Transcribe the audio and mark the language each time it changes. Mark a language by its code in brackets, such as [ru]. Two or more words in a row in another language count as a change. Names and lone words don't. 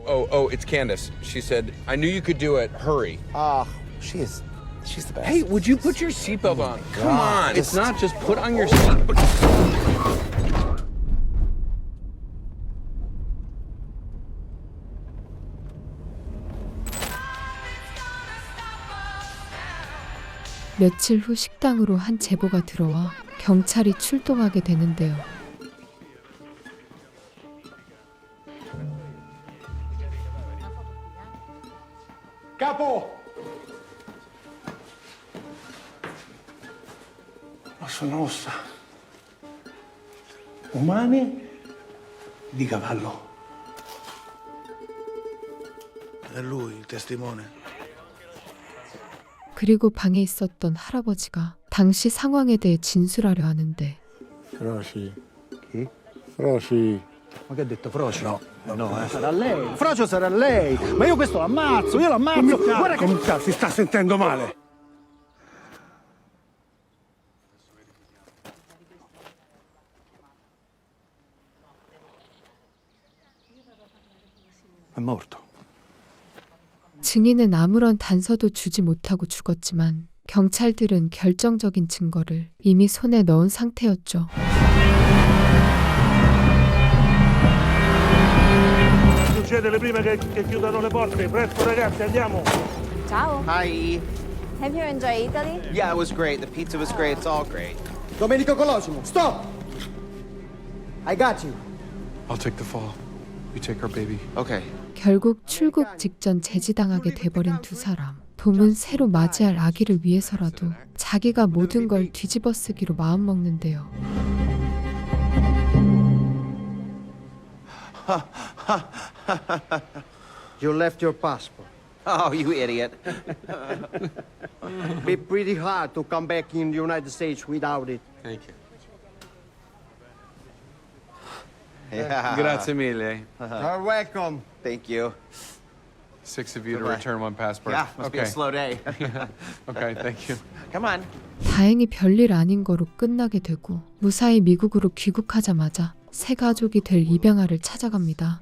[en] Oh, it's Candace. She said, I knew you could do it. Hurry. She's the best. Hey, would you put your seatbelt on? Come on. It's not just put on your seatbelt. [ko] 며칠 후 식당으로 한 제보가 들어와 경찰이 출동하게 되는데요. [it] Capo! Ma sono ossa. Umane di cavallo. È lui il testimone. [ko] 그리고 방에 있었던 할아버지가 당시 상황에 대해 진술하려 하는데 [it] Froci. Chi? Froci. Ma che ha detto Froci? No, sarà lei. Frocio sarà lei. Ma io questo l'ammazzo, io l'ammazzo. Guarda che si sta sentendo male. È morto. [ko] 증인은 아무런 단서도 주지 못하고 죽었지만 경찰들은 결정적인 증거를 이미 손에 넣은 상태였죠. [it] Succedere prima che chiudano le porte. Presto ragazzi, andiamo. Ciao. [en] Hi. Have you enjoyed Italy? Yeah, it was great. The pizza was great. It's all great. Domenico Colosimo, stop! I got you. I'll take the fall. You take our baby. Okay. [ko] 결국 출국 직전 제지당하게 돼버린 두 사람. 돔은 새로 맞이할 아기를 위해서라도 자기가 모든 걸 뒤집어쓰기로 마음먹는데요. [en] You left your passport. Oh, you idiot. Be pretty hard to come back in the United States without it. Thank you. Yeah. [it] Grazie mille. [en] You're welcome. Thank you. 6 of you to Goodbye. return one passport. Yeah, must be a Okay. slow day. Okay, thank you. Come on. [ko] 다행히 별일 아닌 거로 끝나게 되고 무사히 미국으로 귀국하자마자 새 가족이 될 입양아를 찾아갑니다.